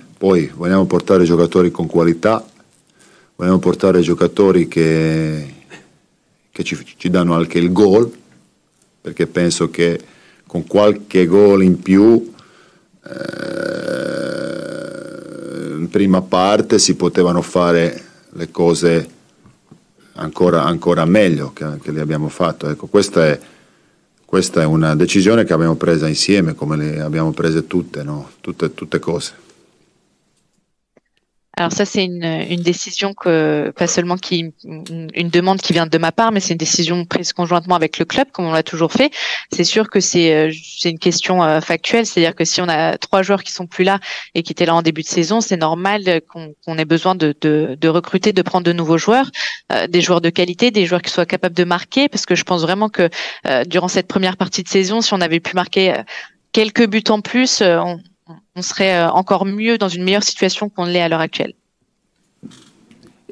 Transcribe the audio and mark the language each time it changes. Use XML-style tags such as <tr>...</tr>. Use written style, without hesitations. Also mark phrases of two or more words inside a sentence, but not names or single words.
<it>Poi vogliamo portare giocatori con qualità, vogliamo portare giocatori che ci danno anche il gol, perché penso che con qualche gol in più in prima parte si potevano fare le cose ancora meglio che le abbiamo fatto. Ecco, questa è una decisione che abbiamo presa insieme, come le abbiamo prese tutte, no? Tutte cose.</it> <fr>Alors ça c'est une décision pas seulement une demande qui vient de ma part, mais c'est une décision prise conjointement avec le club, comme on l'a toujours fait. C'est sûr que c'est une question factuelle, c'est-à-dire que si on a 3 joueurs qui sont plus là et qui étaient là en début de saison, c'est normal qu'on ait besoin de recruter, de prendre de nouveaux joueurs, des joueurs de qualité, des joueurs qui soient capables de marquer, parce que je pense vraiment que durant cette première partie de saison, si on avait pu marquer quelques buts en plus, on serait encore mieux dans une meilleure situation qu'on l'est à l'heure actuelle.</fr>